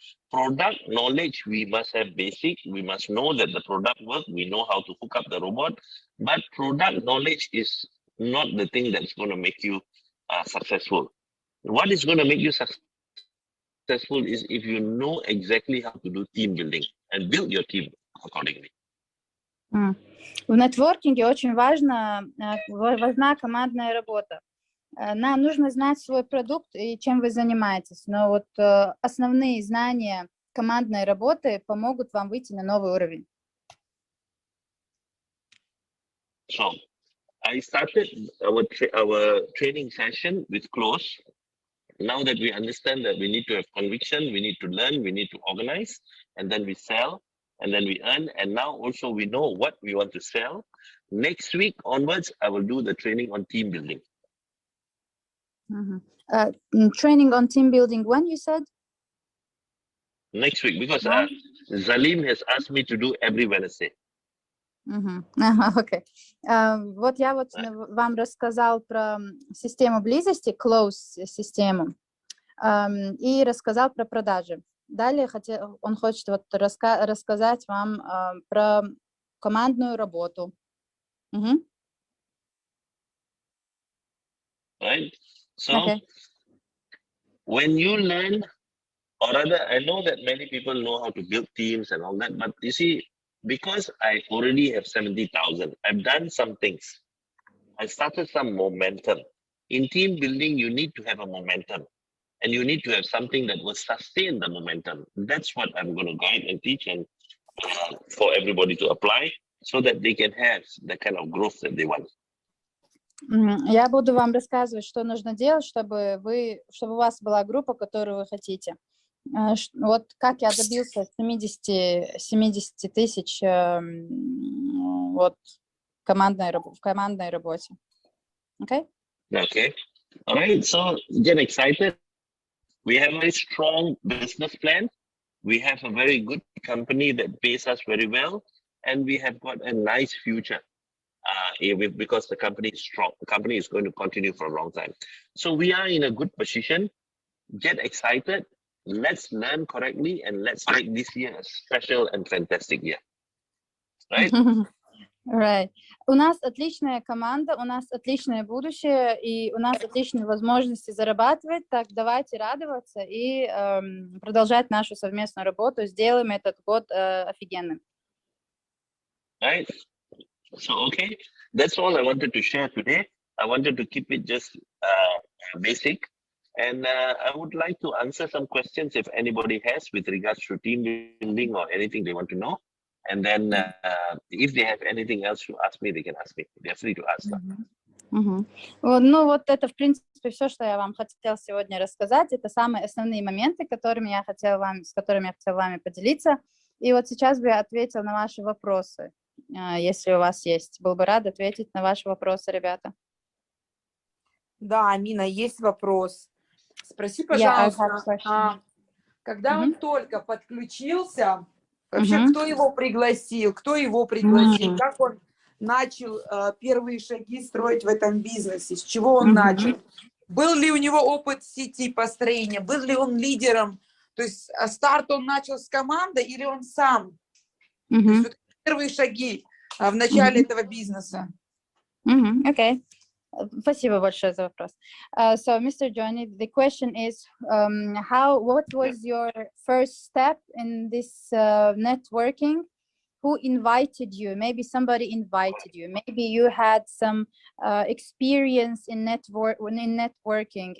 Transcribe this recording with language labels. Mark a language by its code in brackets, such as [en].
[en] Product knowledge, we must have basic. We must know that the product works. We know how to hook up the robot. But product knowledge is not the thing that's going to make you successful. What is going to make you successful is if you know exactly how to do team building and build your team accordingly. [ru] В нетворкинге очень важна командная работа. Нам нужно знать свой продукт и чем вы занимаетесь, но вот основные знания командной работы помогут вам выйти на новый уровень. [en] So, I started our training session with close. Now that we understand that we need to have conviction, we need to learn, we need to organize, and then we sell, and then we earn. And now also we know what we want to sell. Next week onwards, I will do the training on team building. Training on team building, when you said? Next week, because Zalim has asked me to do every Wednesday. [ru] Окей. Вот я вот вам рассказал про систему близости, close систему, и рассказал про продажи. Далее он хочет вот рассказать вам про командную работу. [en] Right? So, when you learn, or rather, I know that many people know how to build teams and all that, but you see, because I already have 70,000, I've done some things. I started some momentum. In team building, you need to have a momentum, and you need to have something that will sustain the momentum. That's what I'm going to guide and teach, and for everybody to apply, so that they can have the kind of growth that they want. [ru] Я буду вам рассказывать, что нужно делать, чтобы у вас была группа, которую вы хотите. Вот как я добился 70 тысяч вот в командной работе. [en] Okay? Okay. All right. So get excited. We have a very strong business plan. We have a very good company that pays us very well, and we have got a nice future. Because the company is strong, the company is going to continue for a long time. So we are in a good position. Get excited. Let's learn correctly, and let's make this year a special and fantastic year. Right? Right. [ru] У нас отличная команда, у нас отличное будущее, и у нас отличные возможности зарабатывать. Так давайте радоваться и продолжать нашу совместную работу. Сделаем этот год офигенным. [en] Right. So, okay, that's all I wanted to share today. I wanted to keep it just basic. And I would like to answer some questions if anybody has with regards to team building or anything they want to know. And then if they have anything else to ask me, they can ask me. They're free to ask. [ru] Ну, вот это, в принципе, все, что я вам хотела сегодня рассказать. Это самые основные моменты, с которыми я хотела вами поделиться. И вот сейчас бы я ответила на ваши вопросы. Если у вас есть. Был бы рад ответить на ваши вопросы, ребята. Да, Амина, есть вопрос. Спроси, пожалуйста, когда он только подключился, вообще кто его пригласил, как он начал первые шаги строить в этом бизнесе, с чего он начал? Был ли у него опыт сети построения, был ли он лидером, то есть старт он начал с команды или он сам? То есть, вот первые шаги в начале этого бизнеса. Окей. Спасибо большое за вопрос. [en] So, Mr. Johnny, the question is, what was your first step in this networking? Who invited you? Maybe somebody invited you. Maybe you had some experience in networking.